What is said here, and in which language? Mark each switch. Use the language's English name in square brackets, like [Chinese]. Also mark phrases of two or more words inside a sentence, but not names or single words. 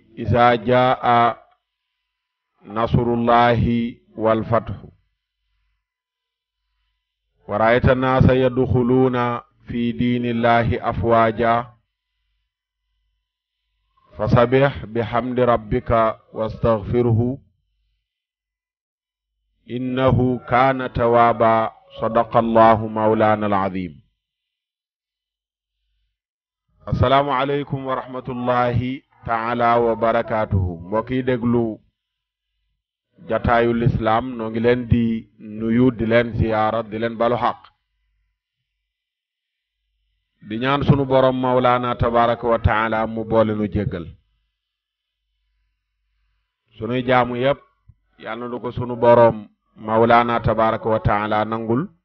[Arabic] إذا جاء نصر الله والفتح ورأيت الناس يدخلون في دين الله أفواجا فسبح بحمد ربك واستغفره إنه كان توابا. صدق الله مولانا العظيم. السلام عليكم ورحمة الله تعالى وبركاته. [Wolof] mbokki déglu jataayu l'islam noo ngi leen di nuyu di leen ziyaara di leen balu xaq di ñaan sunu borom [Arabic] مولانا تبارك وتعالى [Wolof] mu boole nu jéggal sunuy jaamu yépp yàlla na ko sunu borom [Arabic] مولانا تبارك وتعالى [Wolof] nangul